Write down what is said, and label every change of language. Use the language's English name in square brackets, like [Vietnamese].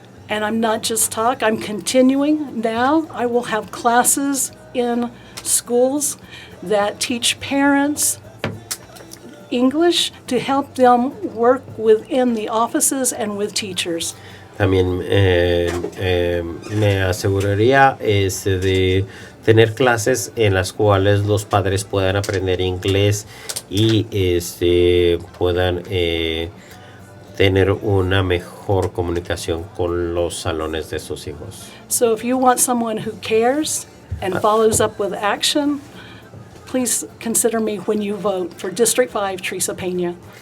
[English] And I'm not just I'm continuing now. I will have classes in schools that teach parents English to help them work within the offices and with teachers. [Spanish] También me aseguraría de tener clases en las cuales los padres puedan aprender inglés y puedan tener una mejor comunicación con los salones de sus hijos. [English] So if you want someone who cares and follows up with action, please consider me when you vote for District 5, Teresa Peña.